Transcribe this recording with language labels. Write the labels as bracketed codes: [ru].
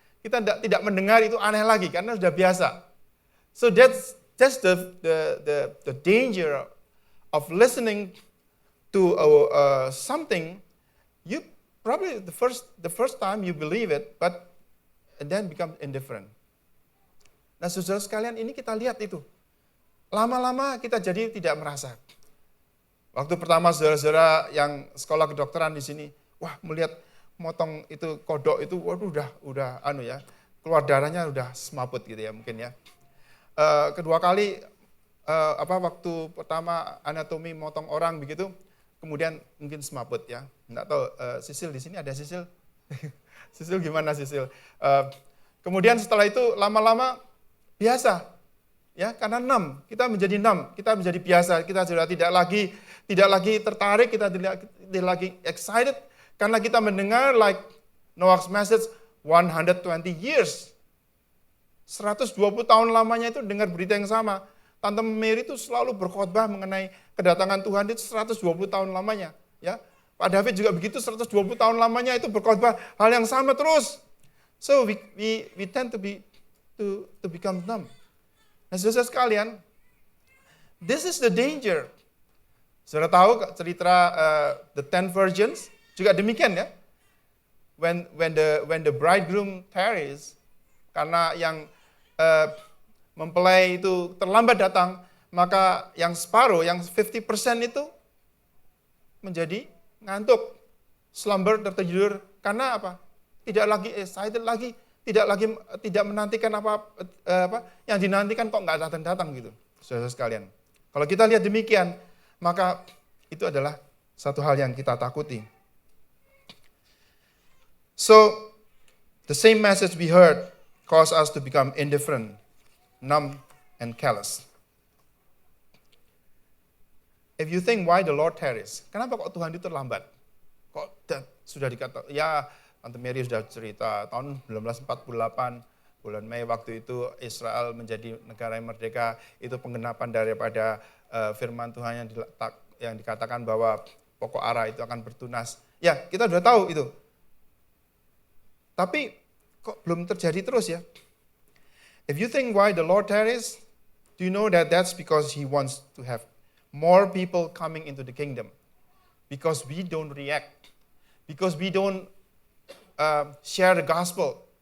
[id] Kita tidak mendengar itu aneh lagi karena sudah biasa. [en] So that's the danger of listening to something. You probably the first time you believe it, but then become indifferent. [id] Nah, saudara sekalian, ini kita lihat itu. Lama-lama kita jadi tidak merasa. Waktu pertama saudara-saudara yang sekolah kedokteran di sini, wah melihat motong itu kodok itu, waduh udah keluar darahnya udah semaput gitu ya mungkin ya. Kedua kali waktu pertama anatomi motong orang begitu, kemudian mungkin semaput ya. Enggak tahu Sisil di sini ada Sisil? Sisil gimana Sisil? Kemudian setelah itu lama-lama biasa. Ya, karena kita menjadi kita menjadi biasa, kita sudah tidak lagi tertarik, kita tidak lagi excited karena kita mendengar [en] like Noah's message [id] 120 years. 120 tahun lamanya itu dengar berita yang sama. Tante Mary itu selalu berkhotbah mengenai kedatangan Tuhan itu 120 tahun lamanya, ya. Pak David juga begitu 120 tahun lamanya itu berkhotbah hal yang sama terus. [en] So we tend to become numb. [id] Nah, saudara sekalian, [en] this is the danger. [id] Saudara tahu cerita [en] the 10 virgins [id] juga demikian ya. [en] When the bridegroom tarries, [id] karena yang mempelai itu terlambat datang, maka yang separuh, yang 50% itu menjadi ngantuk, [en] slumber, [id] tertidur. Karena apa? Tidak lagi excited lagi. Tidak menantikan apa yang dinantikan kok nggak datang-datang gitu, saudara sekalian. Kalau kita lihat demikian, maka itu adalah satu hal yang kita takuti. [en] So, the same message we heard cause us to become indifferent, numb, and callous. If you think why the Lord tarries, [id] kenapa kok Tuhan itu terlambat? Kok sudah dikatakan, ya Tante Mary sudah cerita, tahun 1948, bulan Mei waktu itu Israel menjadi negara yang merdeka, itu penggenapan daripada firman Tuhan yang dikatakan bahwa pokok ara itu akan bertunas. Ya, kita sudah tahu itu. Tapi kok belum terjadi terus ya? [en] If you think why the Lord tarries, do you know that that's because He wants to have more people coming into the kingdom? Because we don't react. Because we don't share the gospel.